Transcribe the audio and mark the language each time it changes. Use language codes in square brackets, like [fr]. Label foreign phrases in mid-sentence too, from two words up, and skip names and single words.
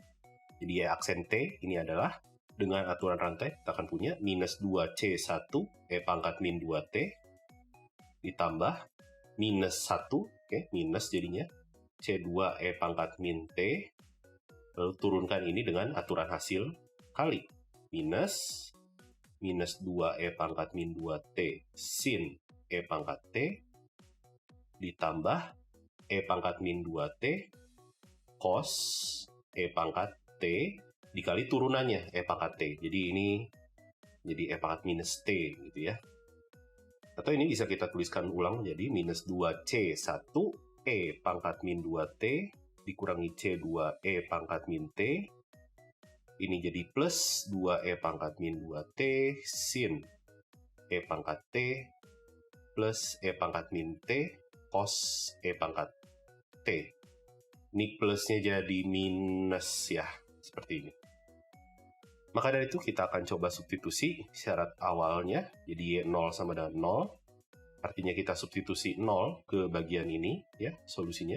[id] Jadi aksen T ini adalah dengan aturan rantai kita akan punya minus 2C1 E pangkat min 2T ditambah minus 1, oke, minus jadinya C2 E pangkat min T, lalu turunkan ini dengan aturan hasil kali minus 2 E pangkat min 2T sin E pangkat T ditambah E pangkat min 2T cos E pangkat T dikali turunannya E pangkat T. Jadi ini jadi E pangkat minus T gitu ya. Atau ini bisa kita tuliskan ulang jadi minus 2C1 E pangkat min 2T dikurangi C2 E pangkat min T. Ini jadi plus 2E pangkat min 2T sin E pangkat T plus E pangkat min T cos E pangkat T. Ini plusnya jadi minus ya, seperti ini. Maka dari itu kita akan coba substitusi syarat awalnya, jadi 0 sama dengan 0. Artinya kita substitusi 0 ke bagian ini, ya solusinya.